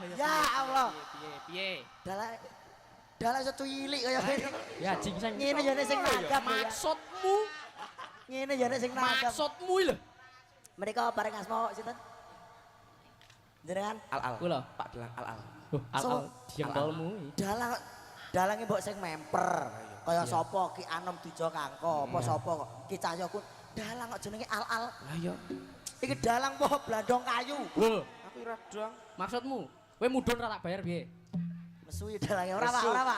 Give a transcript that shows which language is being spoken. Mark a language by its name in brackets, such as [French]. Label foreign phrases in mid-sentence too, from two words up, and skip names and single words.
[Arabic] Ya Allah. [Javanese] Piye? Dalang secuilik kaya ngene. Ya jingseng. Ngene jane sing nanggap. Maksudmu? Ngene jane sing nanggap. Maksudmu lho. Mereka bareng asma sinten? Jenengan Al-al. Kula. Pak Dalang al-al. Al jengkolmu. dalange mbok sing memper. Kaya sapa Ki Anom Dijo Kangko, apa sapa kok Ki Cahyoku. Dalang kok jenenge Al-al. Lah iya. Iki dalang apa blandong kayu? Lho, Aku ora dong. maksudmu? Kowe mudhun ora tak bayar piye? Mesuwi dalange ora Pak.